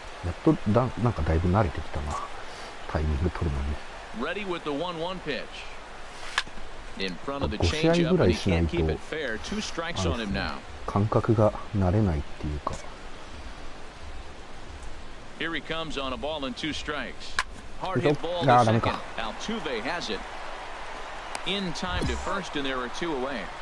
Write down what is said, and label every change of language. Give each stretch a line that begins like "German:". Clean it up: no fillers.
Japanese: やっとなんかだいぶ慣れてきたな。タイミング取るのに。
English: Ready with the 1-1 pitch. In front of the changeup, but he can't keep it fair. 2 strikes on him now.
Japanese: 感覚が慣れないっていうか。
English: Here he comes on a ball and 2 strikes. Hard hit ball to second. Altuve has it. In time to first, and there are 2 away.